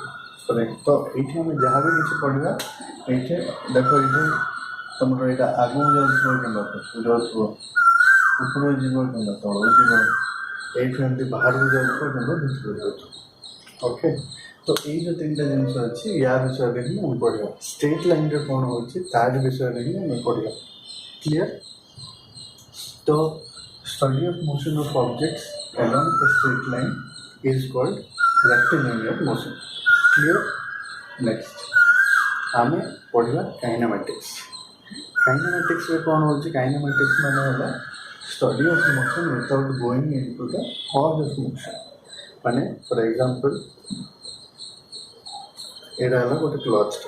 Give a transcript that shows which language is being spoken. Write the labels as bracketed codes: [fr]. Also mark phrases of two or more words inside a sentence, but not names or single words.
[or] ତ ଏଇଠି ଆମେ ଯାହା ବି କିଛି ପଢ଼ିବା, ଏଇଠି ଦେଖ, ଏଇଠି ତୁମର ଏଇଟା ଆଗକୁ ଯାଉଥିବ କିମ୍ବା ପଛକୁ ଯାଉଥିବ, ଉପରକୁ ଯିବ କିମ୍ବା ତଳକୁ ଯିବ, ଏଇଠୁ ଏମିତି ବାହାରକୁ ଯାଉଥିବ କିମ୍ବା ଭିତରକୁ ଯାଉଥିବ। ଓକେ, ତ ଏଇ ଯେଉଁ ତିନିଟା ଜିନିଷ ଅଛି, ୟା ବିଷୟରେ ହିଁ ଆମେ ପଢ଼ିବା। ଷ୍ଟ୍ରେଟ୍ ଲାଇନ୍ରେ କ'ଣ ହେଉଛି ତାରି ବିଷୟରେ ହିଁ ଆମେ ପଢ଼ିବା। [en] କ୍ଲିୟର? ତ study of motion of objects along a straight line is called rectilinear motion. Clear? Next, [or] ଆମେ ପଢ଼ିବା କାଇନେମାଟିକ୍ସ। କାଇନେମାଟିକ୍ସରେ କ'ଣ ହେଉଛି? [en] କାଇନେମାଟିକ୍ସ [or] ମାନେ ହେଲା [en] study of motion without going into the cause of motion. [or] ମାନେ [en] for example, [or] ଏଇଟା ହେଲା ଗୋଟେ କ୍ଲଥ୍ଟା।